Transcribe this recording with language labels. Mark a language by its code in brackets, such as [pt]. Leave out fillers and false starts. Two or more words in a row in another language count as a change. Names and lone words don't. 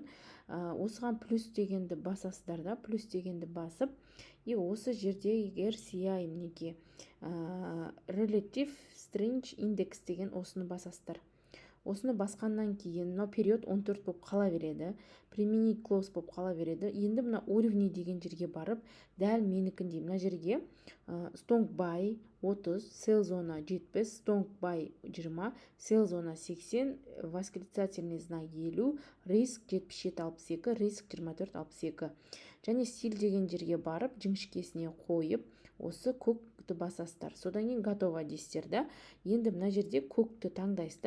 [kk] Осыған плюс дегенді басасыздар да, плюс дегенді басып, и осы жерде RCI мінеке [en] Relative Strange Index [kk] деген осыны басасыздар. Осыны басқаннан кейін мына период 14 болып қала береді, применить close болып қала береді. Енді мына уровни деген жерге барып, дәл менікіндей мына жерге [en] strong buy [kk] 30, sell зона 70, [en] strong buy [kk] 20, sell зона 80, [ru] восклицательный знак [kk] 50, риск 77-62, риск 24-62. Және стиль деген жерге барып, жіңішкесіне қойып, осы көкті басасыздар. Содан кейін готово дейсіздер да. Енді мына жерде көкті таңдайсыздар.